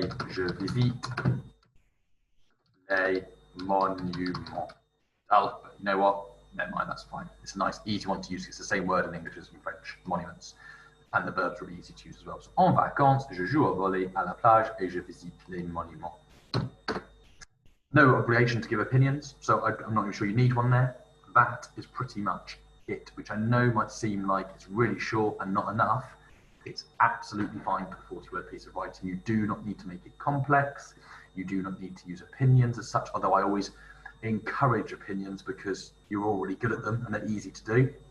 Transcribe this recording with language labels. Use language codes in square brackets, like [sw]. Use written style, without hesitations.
[fr] Je visite les monuments. [en] Oh, you know what? Never mind, that's fine. It's a nice, easy one to use. It's the same word in English as in French, monuments. And the verb's really easy to use as well. [fr] So, en vacances, je joue au volley à la plage et je visite les monuments. [en] No obligation to give opinions, so I'm not even sure you need one there. That is pretty much it, which I know might seem like it's really short and not enough. It's absolutely fine for a 40-word piece of writing. You do not need to make it complex. You do not need to use opinions as such, although I always encourage opinions because you're already good at them and they're easy to do.